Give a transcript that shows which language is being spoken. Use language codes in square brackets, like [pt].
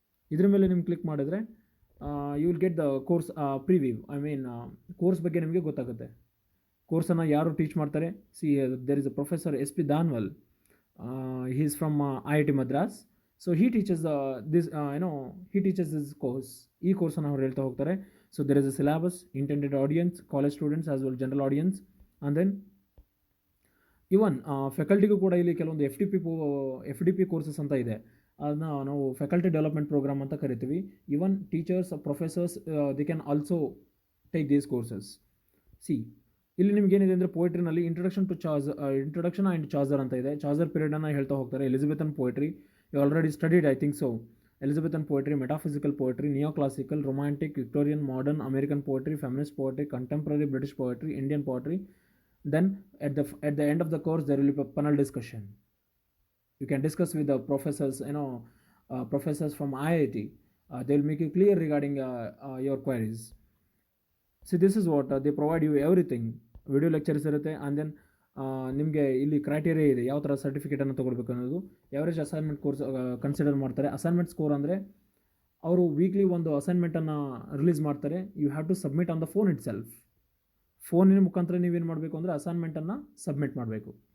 [kn] ಇದ್ರ ಮೇಲೆ ನಿಮ್ಗೆ ಕ್ಲಿಕ್ ಮಾಡಿದ್ರೆ [en] You will get the course preview. [kn] Course ಬಗ್ಗೆ ನಿಮಗೆ ಗೊತ್ತಾಗುತ್ತೆ. ಕೋರ್ಸನ್ನು ಯಾರು ಟೀಚ್ ಮಾಡ್ತಾರೆ, [en] there is a professor [kn] SP Danwal. [en] He is from IIT Madras. So he teaches this course. [kn] ಈ ಕೋರ್ಸನ್ನು ಅವ್ರು ಹೇಳ್ತಾ ಹೋಗ್ತಾರೆ. So [en] there is a syllabus, intended audience, college students as well general audience, and then [kn] ಇವನ್ ಫ್ಯಾಕಲ್ಟಿಗೂ ಕೂಡ ಇಲ್ಲಿ ಕೆಲವೊಂದು FDP courses ಅಂತ ಇದೆ. ಅದನ್ನ ನಾವು ಫ್ಯಾಕಲ್ಟಿ ಡೆವಲಪ್ಮೆಂಟ್ ಪ್ರೋಗ್ರಾಮ್ ಅಂತ ಕರಿತೀವಿ. [en] Even teachers, professors they can also take these courses. [kn] ಇಲ್ಲಿ ನಿಮ್ಗೆ ಏನಿದೆ ಅಂದರೆ ಪೋಯಿಟ್ರಿನಲ್ಲಿ ಇಂಟ್ರೊಡಕ್ಷನ್ ಆ್ಯಂಡ್ ಚಾರ್ಜರ್ ಅಂತ ಇದೆ. ಚಾರ್ಜರ್ ಪೀರಿಯಡನ್ನು ಹೇಳ್ತಾ ಹೋಗ್ತಾರೆ. ಎಲಿಜಬೆಥನ್ poetry [en] You already studied, I think so. [kn] ಎಲಿಜಬೆಥನ್ poetry, metaphysical poetry, neo classical, romantic, Victorian, modern, American poetry, feminist poetry, contemporary British poetry, Indian poetry. [en] Then at the end of the course there will be a panel discussion. You can discuss with the professors, professors from IIT. They will make you clear regarding your queries. See, this is what they provide you everything. Video lectures ಇರುತ್ತೆ. [kn] And then ನಿಮಗೆ ಇಲ್ಲಿ criteria ಇದೆ ಯಾವ ಥರ ಸರ್ಟಿಫಿಕೇಟನ್ನು ತೊಗೊಳ್ಬೇಕು ಅನ್ನೋದು. Average assignment course consider ಮಾಡ್ತಾರೆ. ಅಸೈನ್ಮೆಂಟ್ ಸ್ಕೋರ್ ಅಂದರೆ ಅವರು ವೀಕ್ಲಿ ಒಂದು ಅಸೈನ್ಮೆಂಟನ್ನು ರಿಲೀಸ್ ಮಾಡ್ತಾರೆ. [en] You have to submit on the phone itself. [kn] ಫೋನಿನ ಮುಖಾಂತರ ನೀವೇನು ಮಾಡಬೇಕು ಅಂದರೆ ಅಸೈನ್ಮೆಂಟನ್ನು ಸಬ್ಮಿಟ್ ಮಾಡಬೇಕು.